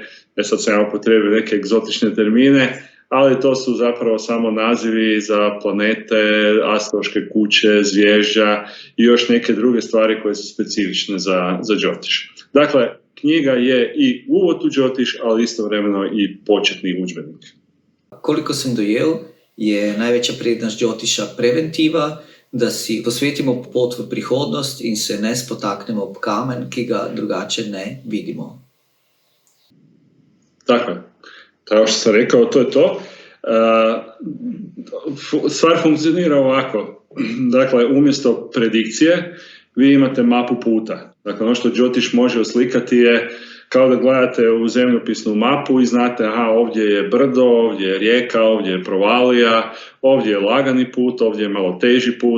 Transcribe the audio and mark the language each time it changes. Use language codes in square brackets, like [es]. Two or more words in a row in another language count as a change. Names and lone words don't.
[hr] Sad sam ja upotrijebio neke egzotične termine, ali to su zapravo samo nazivi za planete, astrološke kuće, zvježđa i još neke druge stvari koje su specifične za Jyotish. Dakle, knjiga je i uvod u Jyotish, ali istovremeno i početni udžbenik. [sl] Koliko sem dojel, je največja prednost Jyotisha preventiva, da si posvetimo pot v prihodnost in se ne spotaknemo ob kamen, ki ga drugače ne vidimo. [hr] Tako je. Kao što sam rekao, to je to. Stvar funkcionira ovako. Dakle, umjesto predikcije, vi imate mapu puta. Dakle, ono što Jyotish može oslikati je kao da gledate u zemljopisnu mapu i znate, ovdje je brdo, ovdje je rijeka, ovdje je provalija, ovdje je lagani put, ovdje je malo teži put.